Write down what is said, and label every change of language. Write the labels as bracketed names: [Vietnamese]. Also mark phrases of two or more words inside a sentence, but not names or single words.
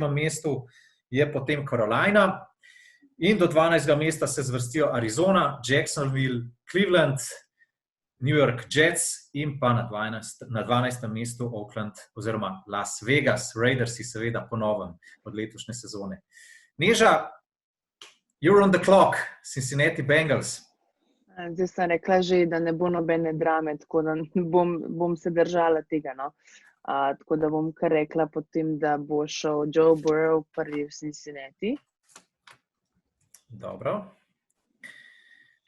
[Slovenian] mestu je potem Carolina in do 12. mesta se zvrstijo Arizona, Jacksonville, Cleveland, New York Jets in pa na 12. mestu Oakland oziroma Las Vegas, Raidersi seveda ponovem od letošnje sezone. Neža, [English] you're on the clock, Cincinnati Bengals. [Slovenian] Zdaj sem rekla že, da ne bo nobene drame, tako da bom se držala tega, no. Tako da bom kar rekla potem, da bo šel Joe Burrow prvi v Cincinnati. Dobro.